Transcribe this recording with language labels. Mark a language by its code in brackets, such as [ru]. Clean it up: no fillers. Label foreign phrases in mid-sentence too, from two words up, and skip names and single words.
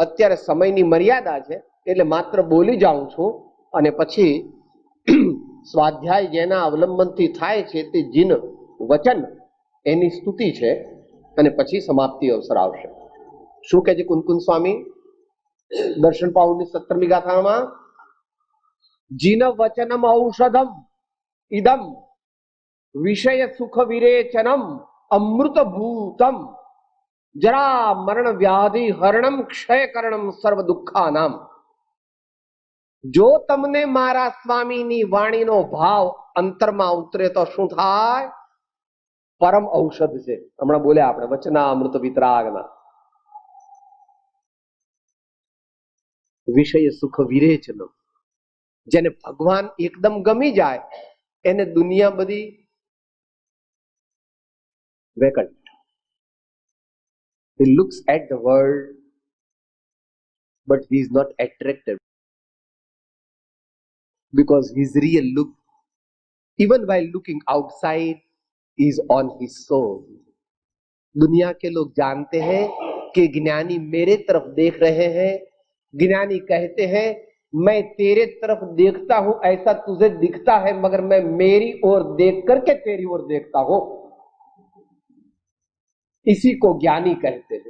[gu] અત્યારે સમયની મર્યાદા છે એટલે માત્ર બોલી જાઉં છું, અને પછી સ્વાધ્યાય જેના અવલંબનથી થાય છે તે જીન વચન, એની સ્તુતિ છે, અને પછી સમાપ્તિ અવસર આવશે. શું કહે છે કુંદકુંદ સ્વામી દર્શન પાઉની 17મી ગાથામાં? [pra] જીન વચનમ ઔષધમ ઇદમ विषय सुख विरेचनम अमृत भूतम जरा मरण व्याधि हरणम क्षय करणम सर्व दुखा नाम। [gu] જો તમને મારા સ્વામીની वाણીનો ભાવ અંતરમાં ઉતરે તો શું થાય? પરમ ઔષધ છે। હમણાં બોલ્યા આપણે વચના અમૃત વિતરાગના। વિષય સુખ વિરેચનમ, જેને ભગવાન એકદમ ગમી જાય એને દુનિયા બધી વેકન્ટ। [en] He looks at the world but he is not attracted because his real look, even while looking outside, is on his soul। [hi] दुनिया के लोग जानते हैं कि ज्ञानी मेरे तरफ देख रहे हैं। ज्ञानी कहते हैं मैं तेरे तरफ देखता हूं ऐसा तुझे दिखता है, मगर मैं मेरी ओर देख करके तेरी ओर देखता हूं। इसी को ज्ञानी कहते हैं।